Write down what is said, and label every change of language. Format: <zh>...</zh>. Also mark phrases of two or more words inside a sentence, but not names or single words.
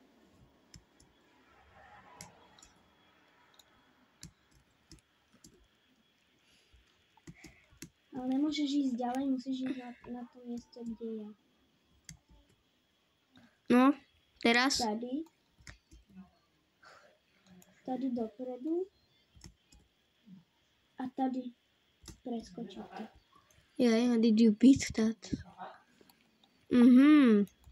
<sk>Ale nemôžeš ísť ďalej, musíš ísť na to miesto, kde je. No, teraz?</sk> <cs>Tady. Tady dopredu.</cs> <sk>A tady preskočiť to.</sk> <en>Yeah, did you beat that? Mhm.</en>